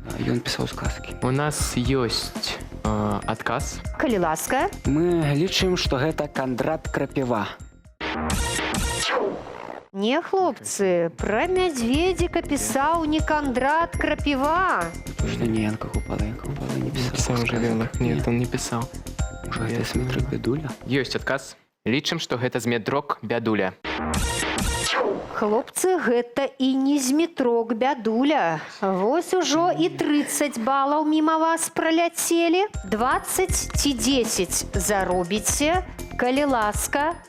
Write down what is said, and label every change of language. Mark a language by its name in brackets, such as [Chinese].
[Russian] И он писал сказки. У нас есть отказ. [Belarusian] Калі ласка. Мы лічым, что гэта Кандрат Крапіва. Не, хлопцы, пра мядзведзіка пісаў не Кандрат Крапіва. [Russian] Точно не Янка Купала не писал. писал жывёлах. Нет, он не писал. [Belarusian] Можа, гэта Змітрок Бядуля? Ёсць адказ. Лічым, што гэта Змітрок Бядуля. Хлопцы, гэта і не Змітрок Бядуля. Вось ужо і 30 балаў міма вас праляцелі. 20 ці 10 заробіце, калі ласка.